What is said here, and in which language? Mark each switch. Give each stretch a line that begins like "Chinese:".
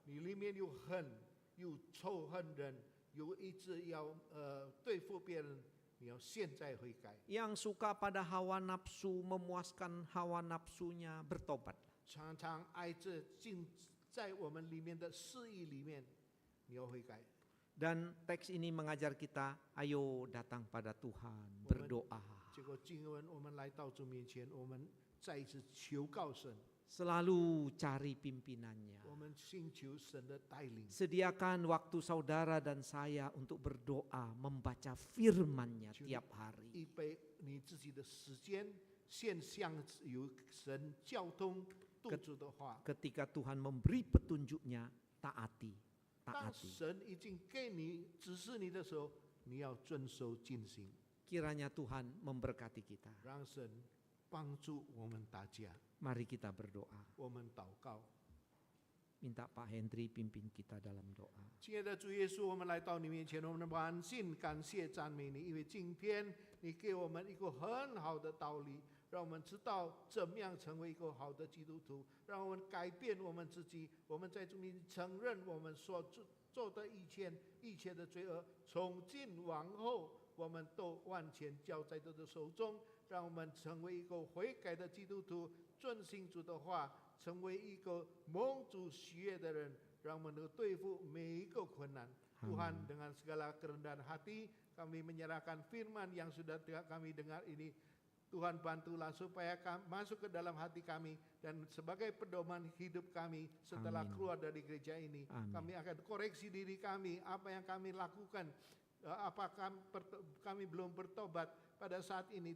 Chinese: 你里面有恨，有仇恨人，有一直要对付别人，你要现在悔改。
Indonesian: Yang suka pada hawa nafsu, memuaskan hawa nafsunya, bertobat.
Chinese: 常常爱着进在我们里面的私意里面，你要悔改。
Indonesian: Dan teks ini mengajar kita, ayo datang pada Tuhan, berdoa.
Chinese: 结果经文我们来到主面前，我们再一次求告神，
Indonesian: Selalu cari pimpinannya.
Chinese: 我们寻求神的带领。
Indonesian: Sediakan waktu saudara dan saya untuk berdoa, membaca firman-Nya tiap hari.
Chinese: 预备你自己的时间，线上有神交通督主的话。
Indonesian: Ketika Tuhan memberi petunjuknya, taati,
Chinese: 当
Indonesian: taati.
Chinese: 神已经给你指示你的时候，你要遵守进行，
Indonesian: Kiranya Tuhan memberkati kita.
Chinese: 让神帮助我们大家。
Indonesian: Mari kita berdoa.
Chinese: 我们祷告，
Indonesian: Minta Pak Hendri pimpin kita dalam doa.
Chinese: 亲爱的主耶稣，我们来到你面前，我们满心感谢赞美你，因为今天你给我们一个很好的道理，让我们知道怎么样成为一个好的基督徒，让我们改变我们自己。我们在主面前承认我们所做的一切的罪恶，从今往后我们都完全交在主的手中，让我们成为一个悔改的基督徒，遵行主的话，成为一个蒙主喜悦的人，让我们能对付每一个困难。
Indonesian: Tuhan, dengan segala kerendahan hati kami menyerahkan firman yang sudah kami dengar ini. Tuhan, bantulah supaya masuk ke dalam hati kami, dan sebagai pedoman hidup kami setelah keluar dari gereja ini. Kami akan koreksi diri kami, apa yang kami lakukan, apakah kami belum bertobat pada saat ini.